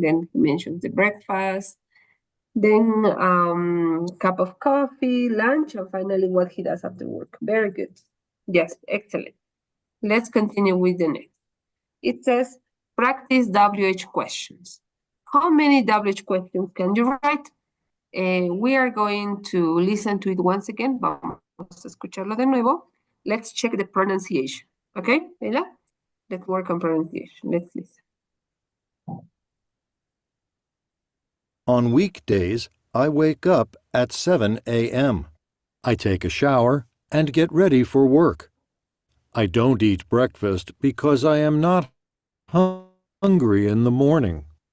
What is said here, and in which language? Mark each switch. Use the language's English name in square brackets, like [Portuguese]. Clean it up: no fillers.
[English] Then he mentions the breakfast. Then cup of coffee, lunch, and finally what he does after work. Very good. Yes, excellent. Let's continue with the next. It says practice WH questions. how many WH questions can you write? We are going to listen to it once again. [Spanish] Vamos a escucharlo de nuevo. [English] Let's check the pronunciation. Okay, Leila? Let's work on pronunciation. Let's listen. On weekdays, I wake up at 7 a.m. I take a shower and get ready for work. I don't eat breakfast because I am not hungry in the morning.